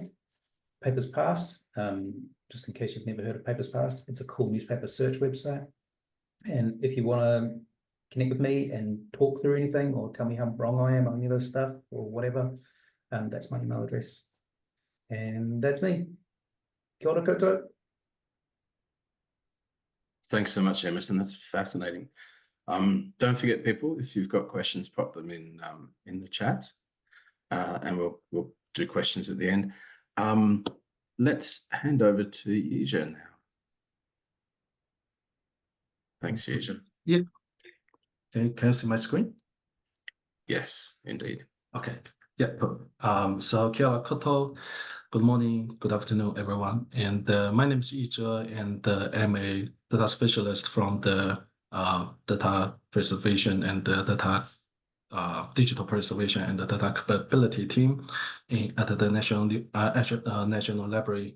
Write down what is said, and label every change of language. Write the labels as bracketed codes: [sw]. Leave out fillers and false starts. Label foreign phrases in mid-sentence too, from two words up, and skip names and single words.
[en] Papers Past, just in case you've never heard of Papers Past, it's a cool newspaper search website. And if you want to connect with me and talk through anything or tell me how wrong I am on any of this stuff or whatever, that's my email address. And that's me. [mi] Kia ora koutou. [en] Thanks so much, Emerson. That's fascinating. Don't forget, people, if you've got questions, pop them in the chat, and we'll do questions at the end. Let's hand over to Yizhe now. Thanks, Yizhe. Yeah. Can you see my screen? Yes, indeed. Okay. Yeah. So [mi] kia ora koutou. [en] Good morning, good afternoon, everyone. And my name is Yizhe, and I'm a data specialist from the data preservation and the data digital preservation and the data capability team at the National Library.